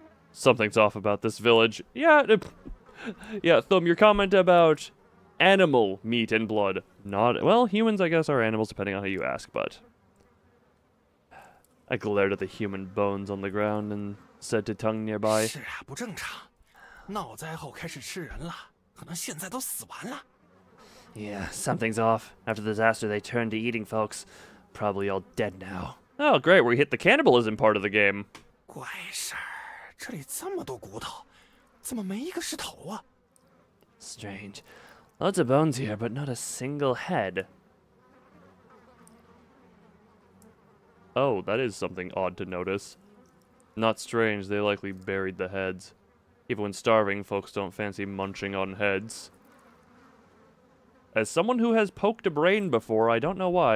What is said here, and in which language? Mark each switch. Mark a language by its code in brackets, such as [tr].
[en] Something's off about this village. Yeah, yeah, Thumb, your comment about animal meat and blood. Not... well, humans, I guess, are animals depending on how you ask, but... I glared at the human bones on the ground and said to Tongue nearby, [zh] 是啊，不正常。闹灾后开始吃人了，可能现在都死完了。 [en] Yeah, something's off. After the disaster, they turned to eating folks. Probably all dead now. oh, great, we hit the cannibalism part of the game. [zh] 怪事儿，这里这么多骨头，怎么没一个是头啊？ [en] Strange. Lots of bones here, but not a single head. Oh, that is something odd to notice. Not strange, they likely buried the heads. Even when starving, folks don't fancy munching on heads. As someone who has poked a brain before, I don't know why.